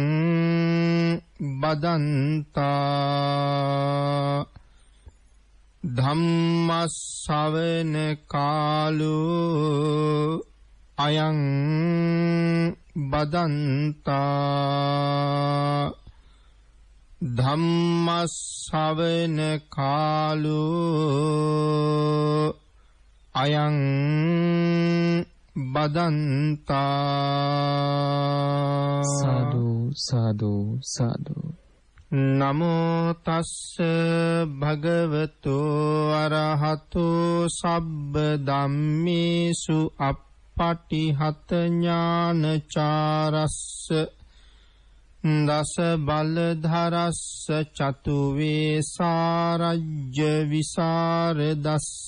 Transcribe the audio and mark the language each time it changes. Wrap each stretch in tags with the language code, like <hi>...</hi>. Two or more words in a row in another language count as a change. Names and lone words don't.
<pi>බදන්තා ධම්ම ශ්‍රවණ කාලෝ අයං බදන්තා ධම්ම ශ්‍රවණ කාලෝ අයං බදන්තා සාදු සාදු සාදු නමෝ තස්ස භගවතු අරහතු සබ්බ ධම්මේසු අප්පටිහත ඥානචාරස්ස දස බලධරස්ස චතු වේසාරජ්‍ය විසරදස්ස</pi>